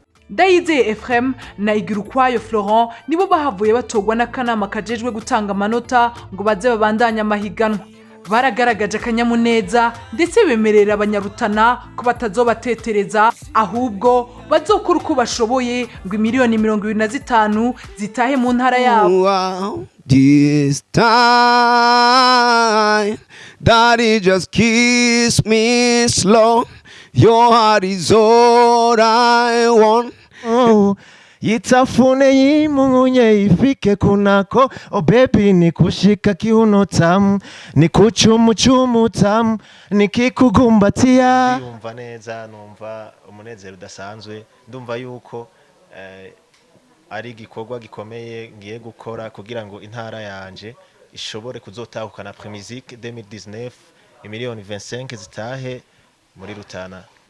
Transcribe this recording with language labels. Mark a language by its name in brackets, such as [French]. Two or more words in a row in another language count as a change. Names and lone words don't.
[Rundi] Ndayizeye Ephraim na Igirukwayo Florent nibo bahavuye batogwa n'akanama kajejwe gutanga amanota ngo baze babandanye amahiganwa. Baragaragaje akanyamuneza, ndetse bemerera Abanyarutana ko batazobatetereza, ahubwo bazokora uko bashoboye ngo imiliyoni mirongo ibiri na zitanu zitahe mu ntara yabo. [English] Wow, this time, Daddy, just kiss me slow. Your heart is all I want. Oh. [Swahili] Yitafune yimungunye ifike kunako, [English] oh baby, [Swahili] ni kushika kiuno tamu, ni kuchumuchumu tamu, ni kikukumbatia. [Rundi] Ndiyumva neza, numva umunezero udasanzwe, ndumva yuko, eh, ari igikorwa gikomeye ngiye gukora kugira ngo intara yanje ishobore kuzotahukana Premisic deux mille dix-neuf, imiliyoni vingt-cinq zitahe muri Rutana.